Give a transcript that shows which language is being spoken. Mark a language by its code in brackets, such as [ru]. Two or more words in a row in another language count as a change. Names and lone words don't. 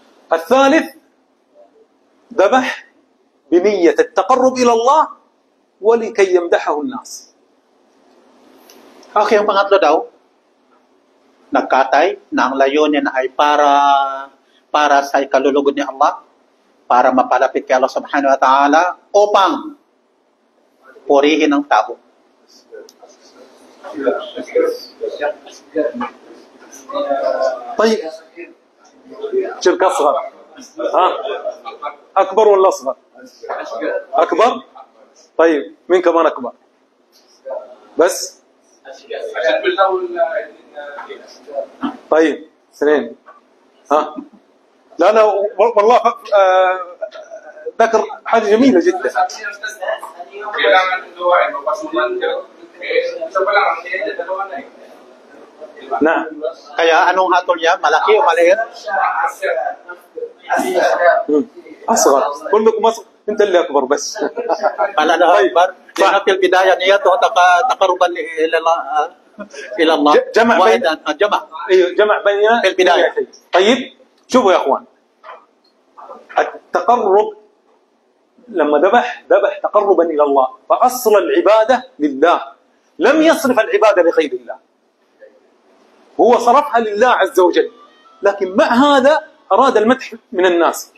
[ar] الثالث ذبح بنية التقرب إلى الله ولكي يمدحه الناس. [tl] Okay, yung pangatlo daw, nagkatay na ang layunin ay para sa ikalulugod ni Allah, para mapalapit kay Allah [ar] سبحانه وتعالى, [tl] upang purihin ang tao. [ar] طيب شرك أصغر ها أكبر ولا أصغر؟ أكبر. طيب مين كمان أكبر؟ بس طيب اثنين. ها لا والله ذكر حاجة جميلة جدا. نعم. [tl] Kaya anong hatol niya? Malaki o maliit? [ar] أصغر. كلكم أصغر. أنت اللي أكبر بس. Pala na akbar. [tl] Kaya [ar] في البداية [tl] niya to [ar] تقربا إلى الله. جمع بين جمع. أيوه جمع بين في البداية. طيب شوفوا يا أخوان، التقرب لما ذبح تقربا إلى الله، فأصل العبادة لله، لم يصرف العبادة لغير الله، هو صرفها لله عز وجل، لكن مع هذا أراد المدح من الناس.